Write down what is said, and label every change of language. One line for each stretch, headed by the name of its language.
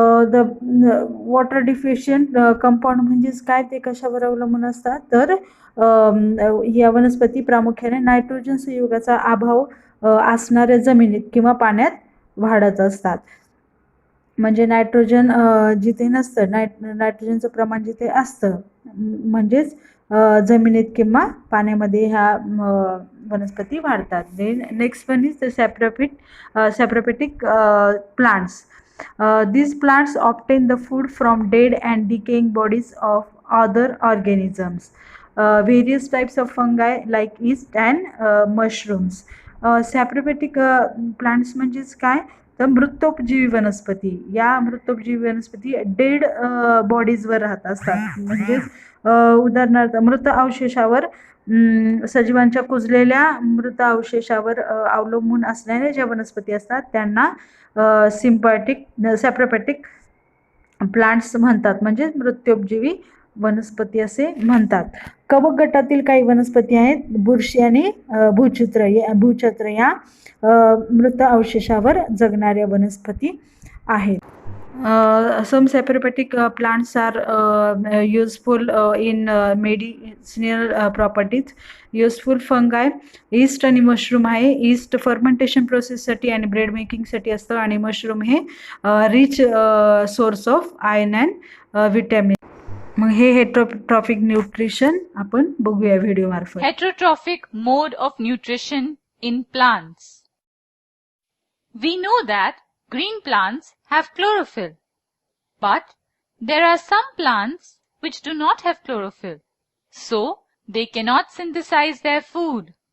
Marathi: The water deficient compound म्हणजेच काय, ते कशावर अवलंबून असतात तर या वनस्पती प्रामुख्याने नायट्रोजन संयुगाचा अभाव असणाऱ्या जमिनीत किंवा पाण्यात वाढत असतात. म्हणजे नायट्रोजन जिथे नसतं, नायट्रोजनचं प्रमाण जिथे असतं म्हणजेच जमिनीत किंवा पाण्यामध्ये ह्या वनस्पती वाढतात.
English: Then next one is the saprophytic plants. These plants obtain the food from dead and decaying bodies of other organisms. Various types of fungi like yeast and mushrooms.
Marathi: Saprophytic plants म्हणजेच काय तर मृतोपजीवी वनस्पती. या मृतोपजीवी वनस्पती डेड बॉडीजवर राहत असतात. म्हणजेच उदाहरणार्थ मृत अवशेषावर सजीवांच्या कुजलेल्या मृत अवशेषावर अवलंबून असणाऱ्या ज्या वनस्पती असतात त्यांना सॅप्रोपॅटिक प्लांट्स म्हणतात. म्हणजे मृत्योपजीवी वनस्पती असे म्हणतात. कवक गटातील काही वनस्पती आहेत बुरशी आणि भूछत्र या मृत अवशेषावर जगणाऱ्या वनस्पती आहेत.
English: Some saprophytic plants are useful in medicinal properties. Useful fungi yeast
Marathi: आणि मशरूम आहे. yeast fermentation process साठी आणि ब्रेड मेकिंग साठी असतं आणि मशरूम हे
English: Rich source of iron and vitamin.
Marathi: मग हे हेटरोट्रॉफिक न्यूट्रिशन आपण बघूया व्हिडिओ मार्फत.
English: Heterotrophic mode of nutrition in plants. We know that green plants have chlorophyll, but there are some plants which do not have chlorophyll, so they cannot synthesize their food.